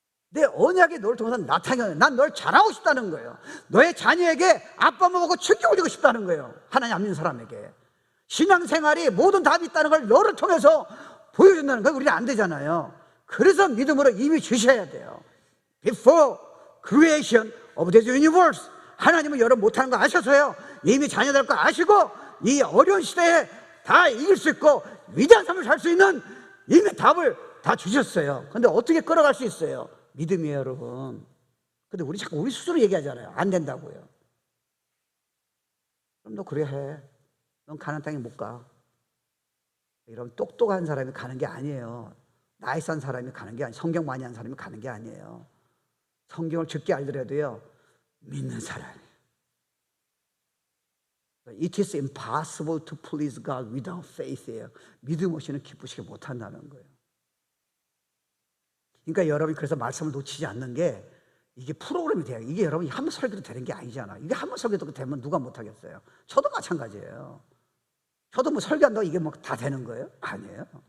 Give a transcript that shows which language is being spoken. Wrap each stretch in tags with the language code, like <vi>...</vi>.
<ko>내 언약이 너를 통해서 나타나요. 난 널 자랑하고 싶다는 거예요. 너의 자녀에게 아빠 엄마 보고 충격을 주고 싶다는 거예요. 하나님 안 믿는 사람에게. 신앙생활이 모든 답이 있다는 걸 너를 통해서 보여준다는 거 우리는 안 되잖아요. 그래서 믿음으로 이미 주셔야 돼요.</ko> <en>Before creation of this universe.</en> <ko>하나님은 여러분 못하는 거 아셔서요. 이미 자녀될 거 아시고 이 어려운 시대에 다 이길 수 있고 위대한 삶을 살 수 있는 이미 답을 다 주셨어요. 근데 어떻게 끌어갈 수 있어요? 믿음이에요, 여러분. 근데 우리 자꾸 우리 스스로 얘기하잖아요. 안 된다고요. 그럼 너 그래 해. 넌 가나안 땅에 못 가. 이런 똑똑한 사람이 가는 게 아니에요. 나이 산 사람이 가는 게 아니에요. 성경 많이 한 사람이 가는 게 아니에요. 성경을 적게 알더라도요, 믿는 사람이에요.</ko> <en>It is impossible to please God without faith예요.</en> <ko>믿음 없이는 기쁘시게 못한다는 거예요. 그러니까 여러분이 그래서 말씀을 놓치지 않는 게 이게 프로그램이 돼요. 이게 여러분이 한 번 설교도 되는 게 아니잖아. 이게 한 번 설교도 되면 누가 못하겠어요? 저도 마찬가지예요. 저도 뭐 설교한다고 이게 뭐 다 되는 거예요? 아니에요.</ko>